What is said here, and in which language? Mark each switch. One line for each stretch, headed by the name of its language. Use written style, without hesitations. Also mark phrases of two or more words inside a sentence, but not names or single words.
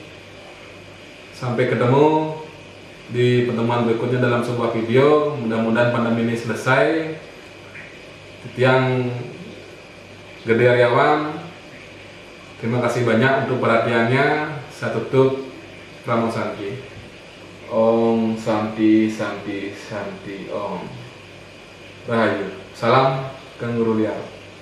Indonesian: Sampai ketemu di pertemuan berikutnya dalam sebuah video. Mudah-mudahan pandemi ini selesai. Yang Gede Aryawan, terima kasih banyak untuk perhatiannya. Saya tutup.
Sanskrit: Namo Santi. Om Santi Santi Santi Om. Rahayu.
Indonesian: Salam Kang Guru Liar.